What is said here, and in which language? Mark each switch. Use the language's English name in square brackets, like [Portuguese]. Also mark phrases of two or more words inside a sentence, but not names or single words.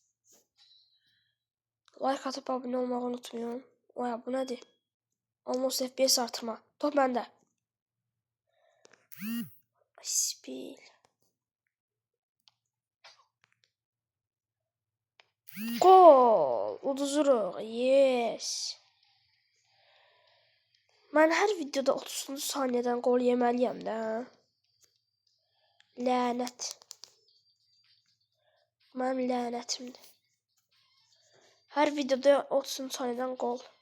[Turkish] Like atıp abone olmayı unutmayın. Oya bu nedir? Almost FPS artırma. Top bende. [Azerbaijani] Spil. Gol. Uduzuruq. [English] Yes. [Azerbaijani] Mən hər videoda 30-cu saniyədən gol yeməliyəm də. Lənət. Mənim lənətimdir. Hər videoda 30 saniyədən gol.